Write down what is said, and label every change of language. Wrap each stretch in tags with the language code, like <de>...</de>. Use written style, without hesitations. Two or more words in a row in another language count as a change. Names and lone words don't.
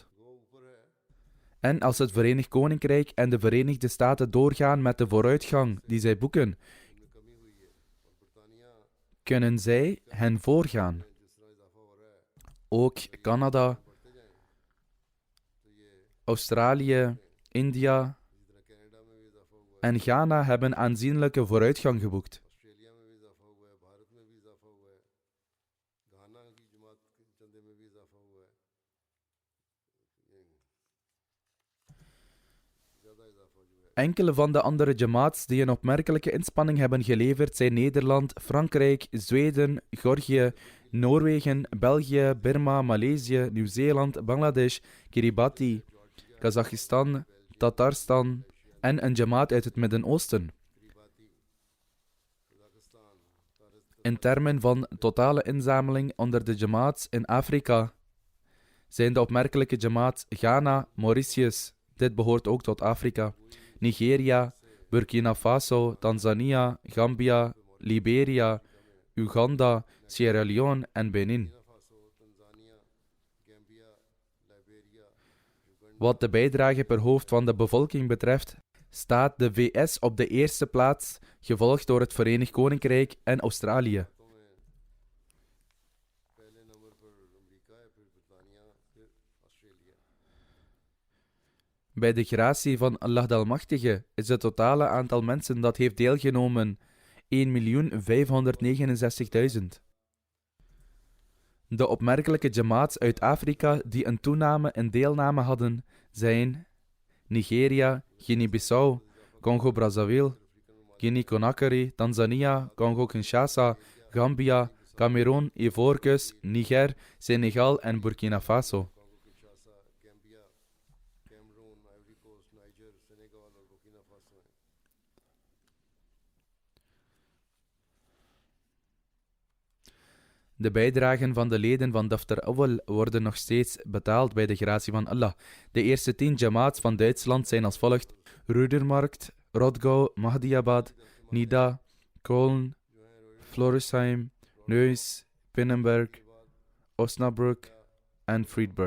<nl>En als het Verenigd Koninkrijk en de Verenigde Staten doorgaan met de vooruitgang die zij boeken, kunnen zij hen voorgaan. Ook Canada, Australië, India en Ghana hebben aanzienlijke vooruitgang geboekt.</nl> <hi>ऑस्ट्रेलिया में भी इजाफा हुआ है, भारत में भी इजाफा हुआ है, घाना की जमात के चंदे में भी इजाफा हुआ है, ज़्यादा इजाफा जो है.</hi> <nl>Enkele van de andere jamaats die een opmerkelijke inspanning hebben geleverd zijn Nederland, Frankrijk, Zweden, Georgië, Noorwegen, België, Birma, Maleisië, Nieuw-Zeeland, Bangladesh, Kiribati, Kazachstan, Tatarstan en een jamaat uit het Midden-Oosten. In termen van totale inzameling onder de jamaats in Afrika zijn de opmerkelijke jamaats Ghana, Mauritius, dit behoort ook tot Afrika, Nigeria, Burkina Faso, Tanzania, Gambia, Liberia, Uganda, Sierra Leone en Benin. Wat de bijdrage per hoofd van de bevolking betreft, staat de VS op de eerste plaats, gevolgd door het Verenigd Koninkrijk en Australië.</nl> <hi>पहले नंबर पर अमेरिका है, फिर बरतानिया, फिर ऑस्ट्रेलिया.</hi> <nl>Bij de gratie van Allah de Almachtige is het totale aantal mensen dat heeft deelgenomen 1.569.000. De opmerkelijke jamaats uit Afrika die een toename in deelname hadden zijn Nigeria, Guinea-Bissau, Congo-Brazzaville, Guinea-Conakry, Tanzania, Congo-Kinshasa, Gambia, Cameroen, Ivoorkust, Niger, Senegal en Burkina Faso. Kinshasa,</nl> <hi>गैम्बिया, कैमरून, आइवरी कोस्ट, नाइजर, सेनेगल और बुर्किना फासो हैं.</hi> <nl>De bijdragen van de leden van Daftar Awwal worden nog steeds betaald bij de gratie van Allah. De eerste 10 jamaats van Duitsland zijn als volgt: Rödermarkt, Rodgau, Mahdiabad, Nida, Köln, Florisheim, Neuss, Pinnenberg, Osnabrück en Friedberg.</nl>